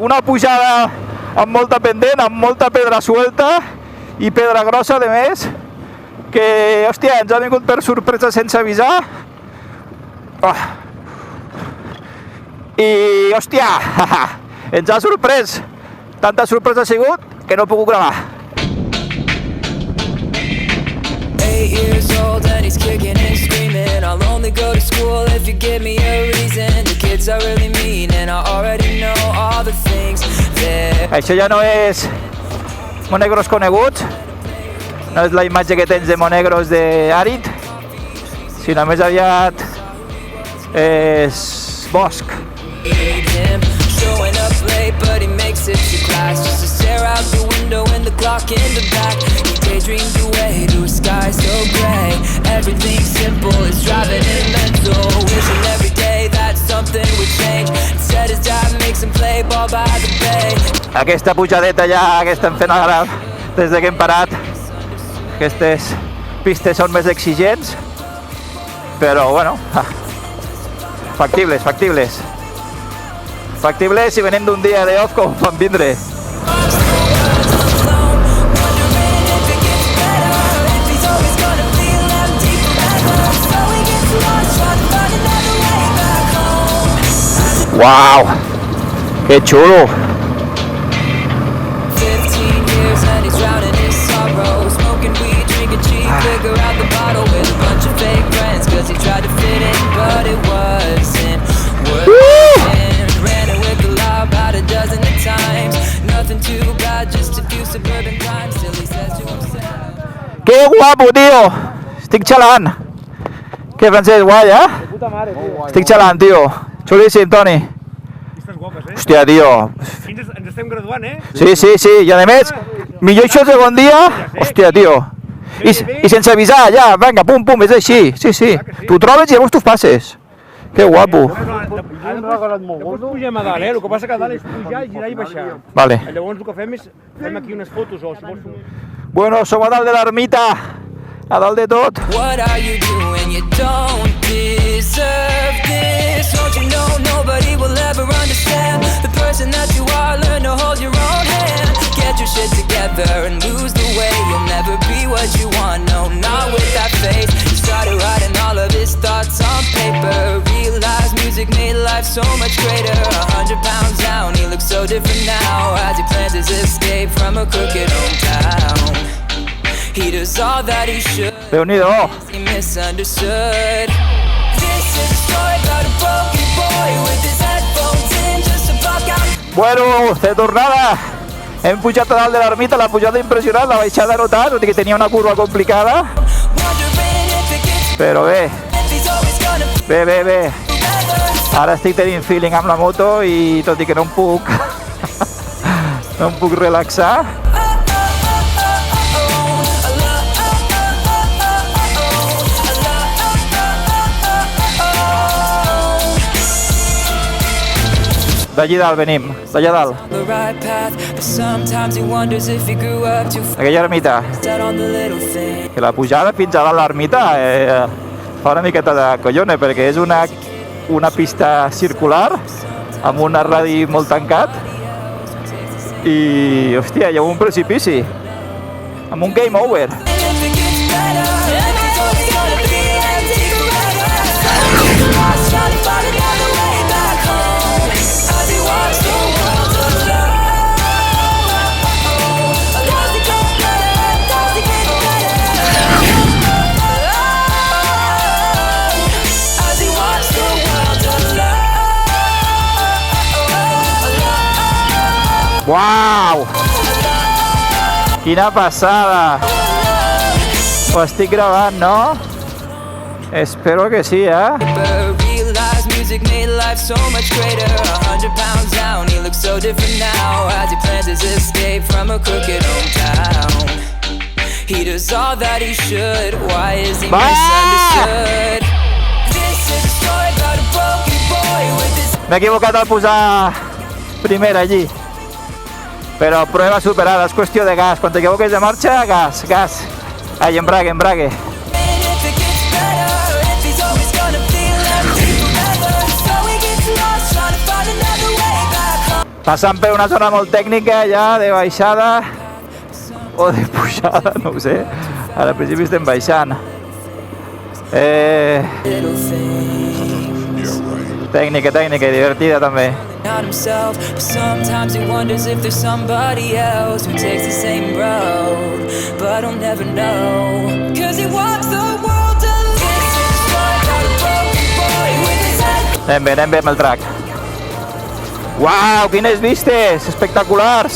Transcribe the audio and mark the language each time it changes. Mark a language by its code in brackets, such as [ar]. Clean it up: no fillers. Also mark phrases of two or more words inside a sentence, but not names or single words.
[ca] Una pujada amb molta pendent, amb molta pedra suelta i pedra grossa, de més, que, hòstia, ens ha vingut per sorpresa sense avisar. I, hòstia, ens ha sorprès. Tanta sorpresa ha sigut que no he pogut gravar. [en] 8 years old and he's kicking and screaming. I'll only go to school if you give me a reason. The kids are really mean and I already know things there. [ca] Això ja no és Monegros coneguts, no és la imatge que tens de Monegros d'àrid, sinó més aviat és bosc. [en] Him showing up late, but he makes it to class just to stare out the window and the clock in the back. He daydreamed away to a sky so gray. Everything simple is driving him mental. Wishing every day that something would change. Instead his dad makes him play ball by the bay. [ca] Aquesta pujadeta ja que estem fent ara des de que hem parat. Aquestes pistes són més exigents, però bueno, factibles, factibles. Factibles si venim d'un dia de off com vam vindre. Wow, que xulo! [en] 15 years and he's drowning his sorrow. Smoking weed, drinking cheap liquor out the bottle with a bunch of fake friends. Cause he tried to fit in, but it wasn't working. Ran it with the law about a dozen of times. Nothing too bad, just a few suburban crimes. Still he says to himself, [ca] Que guapo, tio! Estic xalant! Què, Francesc, guai, eh? Puta mare, tio. Estic xalant, tio. Xulíssim, Toni. Estàs guapes, eh? Hòstia, tio. Ens estem graduant, eh? Sí, sí, sí. I a més, millor això el segon dia. Hòstia, tio. I sense avisar, ja, vinga, pum, pum, és així. Sí, sí. Tu trobes i llavors tu passes. Que guapo. Després pugem a dalt, eh? El que passa que a dalt és pujar, girar i baixar. Vale. Llavors el que fem és fem aquí unes fotos o si vols... Bueno, som a dalt de l'ermita. A dalt de tot. [en] what are you doing? You don't deserve this. Don't you know nobody will ever understand the person that you are? Learn to hold your own hand. Get your shit together and lose the way. You'll never be what you want, no, not with that face. He started writing all of his thoughts on paper. Realized music made life so much greater. 100 pounds down, he looks so different now as he plans his escape from a crooked hometown. He does all that he should. [ca] Déu-n'hi-do. [en] He misunderstood. This is a story about a broken boy with his headphones in just to block out. [ca] Bueno, de tornada. Hem pujat a dalt de l'ermita, la pujada impressionant, la baixada no tant, tot i que tenia una curva complicada. [en] Wondering if it gets [ca] Però bé, [en] if he's always gonna be [ca] bé, bé, bé. [en] together. [ca] Ara estic tenint feeling amb la moto i tot i que no em puc... no em puc relaxar. D'allí dalt venim, d'allà dalt. [en] The right path, but sometimes he wonders if he grew up too [ca] Aquella ermita, [en] fast on the little thing. [ca] que la pujada fins a dalt l'ermita fa una miqueta de collone, perquè és una pista circular amb un radi molt tancat i, hòstia, hi ha un precipici amb un [en] game over. And if it gets better, if he's always gonna be empty forever. So he gets lost trying to find another way back home. As he walks the world alone. Does it get better? Does it get better? As he walks the world alone. [ca] Uau! Quina passada! Ho estic gravant, no? Espero que sí, eh? [en] Realized music made life so much greater. 100 pounds down, he looks so different now as he plans his escape from a crooked hometown. He does all that he should. Why is he misunderstood? This is a story about a broken boy with his [ca] M'he equivocat al posar primera allí. Però [es] prueba superada, [ca] és qüestió de gas. Quan t'equivoques de marxa, gas, gas. Ai, [es] embrague, embrague. [en] and if it gets better, if he's always gonna feel empty forever. So he gets lost trying to find another way back home. [ca] Passant per una zona molt tècnica ja de baixada o de pujada, no ho sé. Ara al principi estem baixant. [en] Little things. [ca] Tècnica i divertida també. [en] Not himself, but sometimes he wonders if there's somebody else who takes the same road, but he'll never know, 'cause he walks the world alone. This is a story about a broken boy with his head. [ca] Anem bé amb el track. Uau, quines vistes espectaculars!